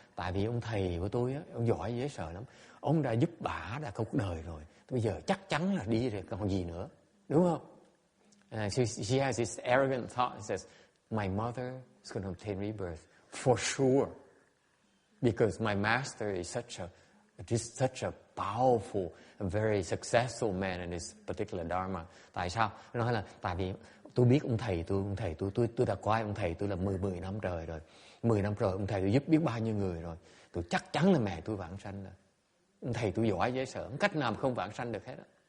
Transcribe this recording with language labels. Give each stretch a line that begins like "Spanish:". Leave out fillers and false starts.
Vietnamese: Tại vì ông thầy của tôi á, ông giỏi dễ sợ lắm. Ông đã giúp bả đã cuộc đời rồi. Bây giờ chắc chắn là đi rồi còn gì nữa, đúng không?
English: She has this arrogant thought. She says, "My mother is going to obtain rebirth for sure, because my master is such a powerful, a very successful man in this particular dharma."
Vietnamese: Tại sao? Nó nói là tại vì tôi biết ông thầy tôi đã coi ông thầy tôi là 10 năm trời rồi. 10 năm rồi ông thầy tôi giúp biết bao nhiêu người rồi. Tôi chắc chắn là mẹ tôi vãng sanh rồi. Ông thầy tôi giỏi dễ sợ, không cách nào mà không vãng sanh được hết á.